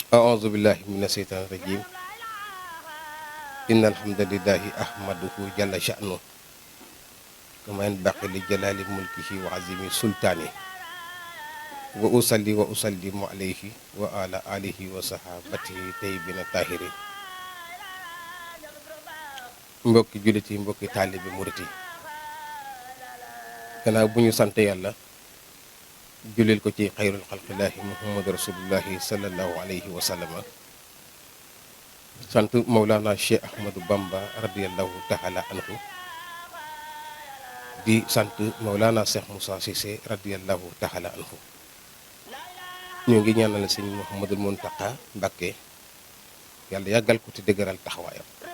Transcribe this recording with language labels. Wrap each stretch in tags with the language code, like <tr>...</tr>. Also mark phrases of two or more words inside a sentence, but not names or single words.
<ar>أعوذ بالله من الشيطان الرجيم إن الحمد لله أحمده جل شأنه كما ينبغي لجلال ملكه وعظيم سلطانه وأصلي وأسلم عليه وعلى آله وصحابته طيبين الطاهرين</ar> <wo>mbokki jullit yi mbokki taalibe murit yi gannaaw bu ñu sant yàlla julil ko ci</wo> <ar>خير خلق الله محمد رسول الله صلى الله عليه وسلم</ar> <wo>sant Mawlana Cheikh Ahmadou Bamba</wo> <ar>رضي الله تعالى عنه</ar> <wo>di sant Mawlana Cheikh Moussa Cissé</wo> <ar>رضي الله تعالى عنه</ar> <wo>ñu ngi ñaanal sëñ Mouhamadul Mountakha Mbacké yàlla yàggal ko te dëgëral taxawaayam</wo>